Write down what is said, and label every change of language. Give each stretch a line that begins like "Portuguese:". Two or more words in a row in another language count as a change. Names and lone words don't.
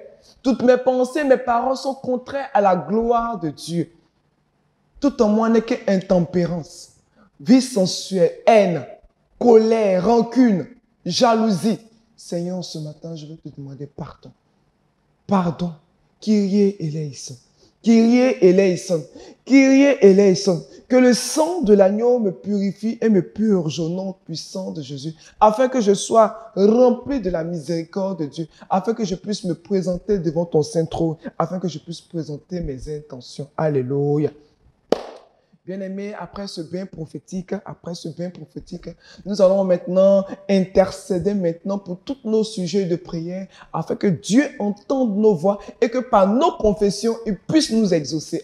French: Toutes mes pensées, mes paroles sont contraires à la gloire de Dieu. Tout en moi n'est que intempérance, vie sensuelle, haine, colère, rancune, jalousie. Seigneur, ce matin, je veux te demander pardon. Pardon.
Greek: Kyrie eleison. Kyrie eleison. Kyrie eleison.
French: Que le sang de l'agneau me purifie et me purge au nom puissant de Jésus, afin que je sois rempli de la miséricorde de Dieu, afin que je puisse me présenter devant ton saint trône, afin que je puisse présenter mes intentions. Alléluia. Bien-aimés, après ce bain prophétique, nous allons maintenant intercéder pour tous nos sujets de prière, afin que Dieu entende nos voix et que par nos confessions, il puisse nous exaucer.